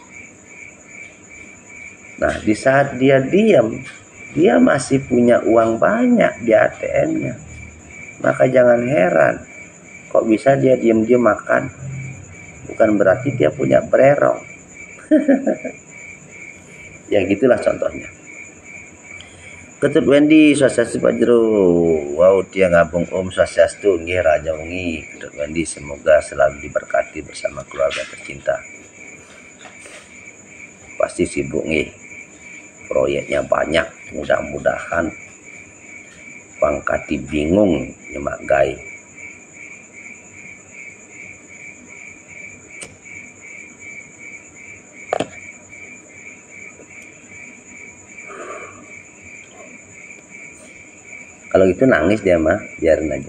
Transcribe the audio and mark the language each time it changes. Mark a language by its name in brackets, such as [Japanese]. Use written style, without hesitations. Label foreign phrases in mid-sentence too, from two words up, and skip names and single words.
[Indonesian] Nah, di saat dia diam, dia masih punya uang banyak di ATM-nya. Maka jangan heran kok bisa dia diam-diam makan. Bukan berarti dia punya bererong. Ya gitulah contohnya. Ketut Wendy Swastiastu Pak Jero. Wow, dia ngabung [Balinese] Om Swastiastu nggih [Indonesian] Raja Wengi. Ketut Wendy semoga selalu diberkati bersama keluarga tercinta. Pasti sibuk nih. Proyeknya banyak, mudah-mudahan [Balinese] pangkati bingung nyemak gai. [Indonesian] Kalau gitu nangis dia mah, biarin aja.